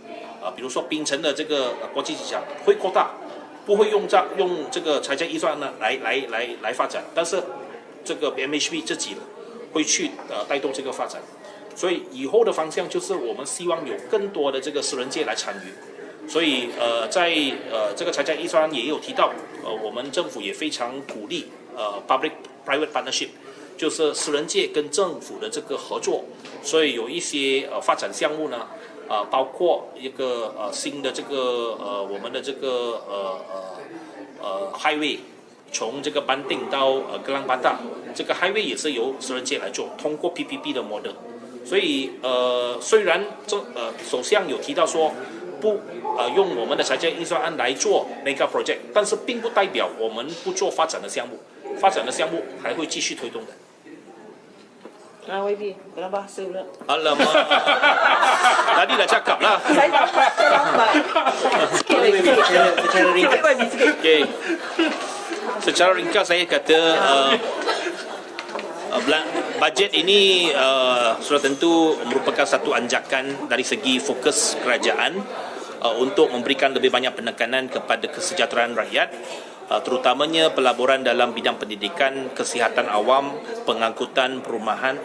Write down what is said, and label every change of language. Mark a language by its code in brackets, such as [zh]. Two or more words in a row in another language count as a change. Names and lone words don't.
[zh] 比如说槟城的这个国际机场会扩大，不会用这个财政预算呢来发展，但是这个 MHB 自己会去带动这个发展。所以以后的方向就是我们希望有更多的这个私人界来参与。所以在这个财政预算案也有提到，我们政府也非常鼓励 [en] public-private partnership， [zh] 就是私人界跟政府的这个合作。所以有一些发展项目呢，包括一个新的这个我们的这个highway， 从这个班定到格朗巴达，这个 highway 也是由私人界来做，通过 PPP 的 model。所以虽然首相有提到说不用我们的财政预算案来做 [en] mega project， [zh] 但是并不代表我们不做发展的项目，发展的项目还会继续推动的。 [ms] YB, kenapa bahasa pula? Alamak, tadi dah cakap lah. Saya lambat. Sikit lagi. Secara ringkas. YB sikit. Okay. Secara ringkas saya kata bajet ini sudah tentu merupakan satu anjakan dari segi fokus kerajaan untuk memberikan lebih banyak penekanan kepada kesejahteraan rakyat, terutamanya pelaburan dalam bidang pendidikan, kesihatan awam, pengangkutan, perumahan.